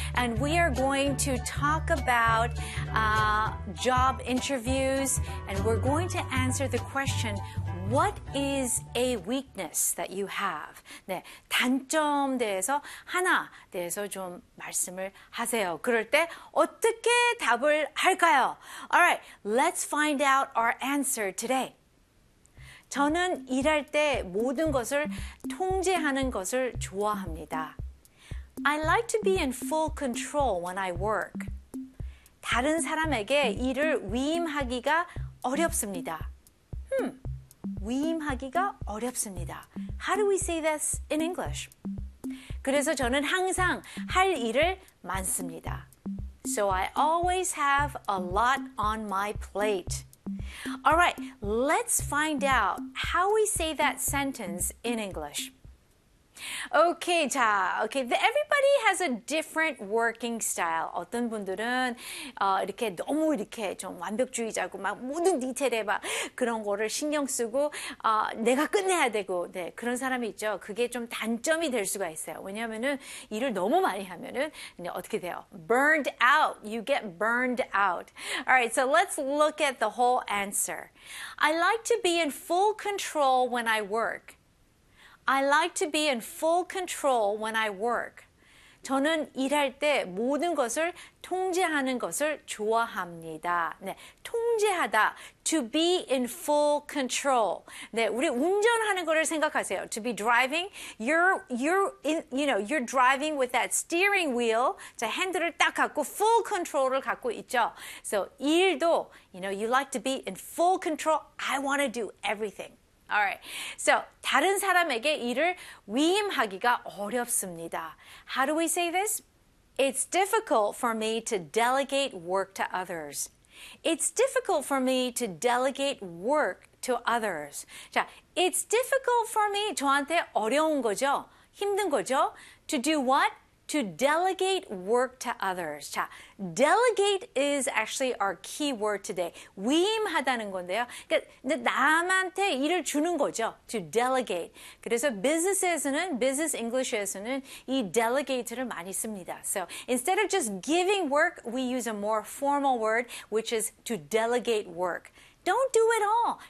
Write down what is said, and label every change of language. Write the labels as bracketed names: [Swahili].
[English] And we are going to talk about job interviews. And we're going to answer the question, What is a weakness that you have? [Korean] 네, 단점 대해서 하나 대해서 좀 말씀을 하세요. 그럴 때 어떻게 답을 할까요? [English] Alright, let's find out our answer today. [Korean] 저는 일할 때 모든 것을 통제하는 것을 좋아합니다. [English] I like to be in full control when I work. [Korean] 다른 사람에게 일을 위임하기가 어렵습니다. 위임하기가 어렵습니다. [English] How do we say this in English? [Korean] 그래서 저는 항상 할 일을 많습니다. [English] So I always have a lot on my plate. All right, let's find out how we say that sentence in English. Okay, 자, okay. Everybody has a different working style. [Korean] 어떤 분들은 이렇게 너무 이렇게 좀 완벽주의자고 막 모든 디테일에 막 그런 거를 신경 쓰고 내가 끝내야 되고 네 그런 사람이 있죠. 그게 좀 단점이 될 수가 있어요. 왜냐하면은 일을 너무 많이 하면은 어떻게 돼요? [English] Burned out. You get burned out. All right. So let's look at the whole answer. I like to be in full control when I work. I like to be in full control when I work. [Korean] 저는 일할 때 모든 것을 통제하는 것을 좋아합니다. 네, 통제하다. [English] To be in full control. [Korean] 네, 우리 운전하는 거를 생각하세요. [English] To be driving, you're driving with that steering wheel. [Korean] 자, 핸들을 딱 갖고 full control을 갖고 있죠. [English] So 일도, you know, you like to be in full control. I want to do everything. Alright, so [Korean] 다른 사람에게 일을 위임하기가 어렵습니다. [English] How do we say this? It's difficult for me to delegate work to others. It's difficult for me to delegate work to others. 자, it's difficult for me, [Korean] 저한테 어려운 거죠? 힘든 거죠? [English] To do what? To delegate work to others. 자, delegate is actually our key word today. [Korean] 위임하다는 건데요. 그러니까 남한테 일을 주는 거죠. [English] To delegate. [Korean] 그래서 business에서는, business English에서는 이 delegate를 많이 씁니다. [English] So instead of just giving work, we use a more formal word, which is to delegate work. Don't do it all.